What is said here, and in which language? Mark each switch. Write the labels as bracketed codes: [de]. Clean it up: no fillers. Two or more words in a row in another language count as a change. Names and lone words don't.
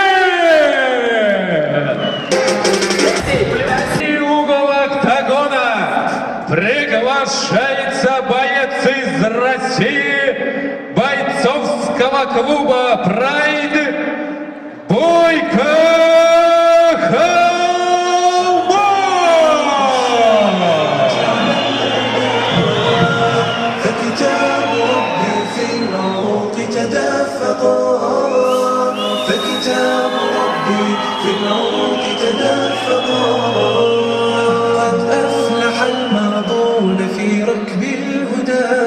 [ru] И угол октагона приглашается боец из России бойцовского клуба «Прайд» Бойко [ar] فكتاب ربي في العروق تدفقا قد أفلح الماضون في ركب الهدى